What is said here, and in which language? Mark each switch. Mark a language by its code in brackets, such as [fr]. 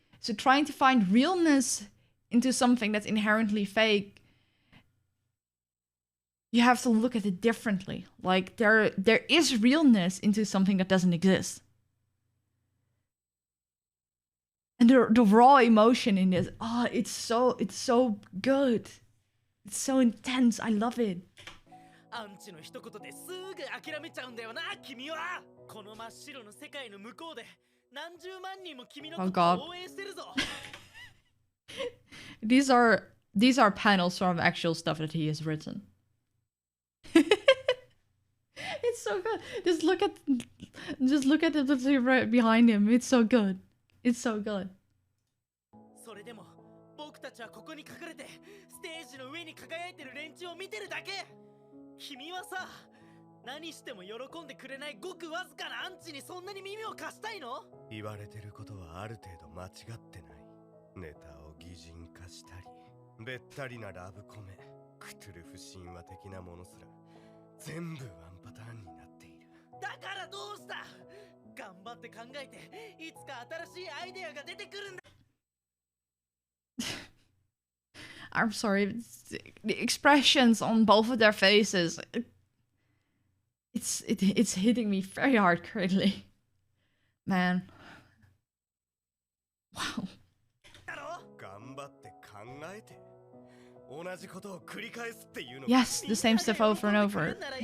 [en] So trying to find realness into something that's inherently fake, you have to look at it differently. Like, there is realness into something that doesn't exist. And the raw emotion in this, it's so good. It's so intense. I love it. [ja] アンチの一言ですぐ諦めちゃうんだよな、君は。この真っ白の世界の向こうで何十万人も君のことを応援してるぞ。 [en] These are panels from actual stuff that he has written. It's so good. Just look at the right behind him. It's so good. It's so good. [ja] それでも僕たちはここに隠れてステージの上に輝いてる連中を見てるだけ。君はさ、何しても喜んでくれないごくわずかなアンチにそんなに耳を貸したいの？言われてることはある程度間違ってない。ネタを擬人化したり、べったりなラブコメ、クトゥルフ神話的なものすら全部ワンパターンになっている。だからどうした？頑張って考えていつか新しいアイデアが出てくるんだ。 [en] I'm sorry, the expressions on both of their faces, it's hitting me very hard currently. Man. Wow. [ja] 頑張って考えて同じことを繰り返すっていうの。 [en] Yes, the same stuff over and over.